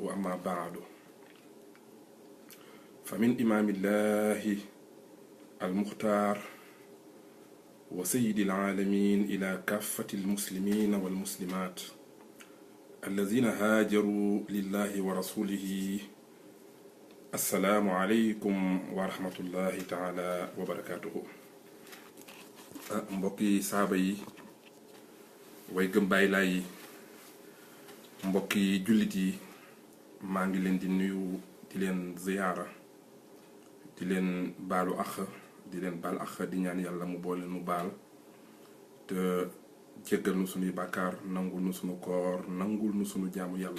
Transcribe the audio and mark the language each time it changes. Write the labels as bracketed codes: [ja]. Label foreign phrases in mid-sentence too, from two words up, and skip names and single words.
[ar] أما بعد، فمن إمام الله المختار وسيد العالمين إلى كافة المسلمين والمسلمات الذين هاجروا لله ورسوله، السلام عليكم ورحمة الله تعالى وبركاته. [wo] mbokki saaba yi, way gëm Baay Laay yi, mbokki jullit yi, maa ngi leen di nuyu, di leen ziyaara, di leen baalu ax, di leen baal ax, di ñaan yàlla mu boole nu baal te jéggal nu sunuy bàkkaar, nangul nu sunu koor, nangul nu sunu jaamu yàlla.